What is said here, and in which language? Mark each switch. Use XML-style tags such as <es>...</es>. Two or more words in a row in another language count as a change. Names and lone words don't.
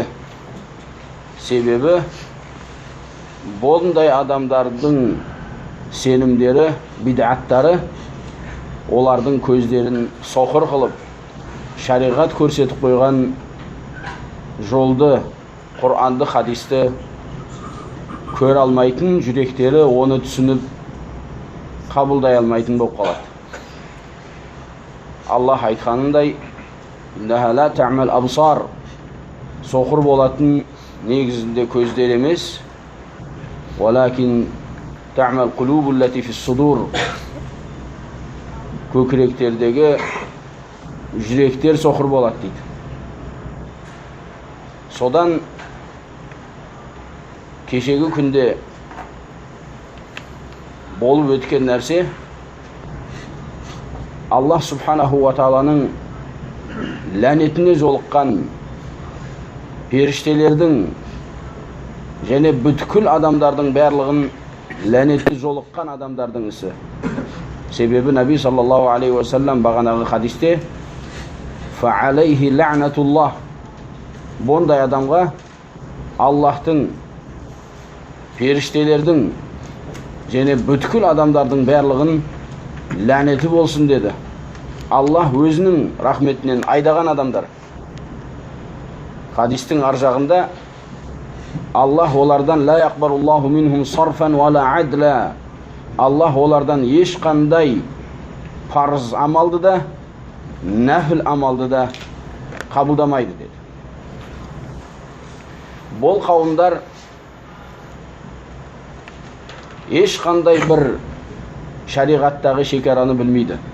<kk>Себебі бұндай адамдардың сенімдері, бид'аттары олардың көздерін соқыр қылып, шариғат көрсетіп қойған жолды, Құранды, хадисті көре алмайтын, жүректері оны түсініп қабылдай алмайтын болып қалады. Аллах айтқанындай,</kk> <ar>«إنها لا تعمى الأبصار»,</ar> <kk>соқыр болатын негізінде көздер емес,</kk> <ar>«ولكن تعمى القلوب التي في الصدور»,</ar> <kk>көкіректердегі жүректер соқыр болады дейді. Содан кешегі күнде болып өткен нәрсе, Аллах</kk> <ar>سبحانه و</ar> <kk>тааланың ләнетіне жолыққан періштелердің және бүткіл адамдардың барлығын ләнетіне жолыққан адамдардың ісі. Себебі Наби</kk> <ar>صلى الله عليه وسلم</ar> <kk>бағанағы хадисте</kk> <ar>«فعليه لعنة الله»,</ar> <kk>бұндай адамға Аллахтың, періштелердің және бүткіл адамдардың барлығын ләнеті болсын деді. Аллах өзінің рахметінен айдаған адамдар. Хадистің ар жағында Аллах олардан</kk> <ar>«لا يقبل الله منهم صرفا ولا عدلا»,</ar> <kk>Аллах олардан ешқандай парыз амалды да, нәфіл амалды да қабылдамайды деді. Бұл қауымдар ешқандай бір шариғаттағы шекараны білмейді.</kk>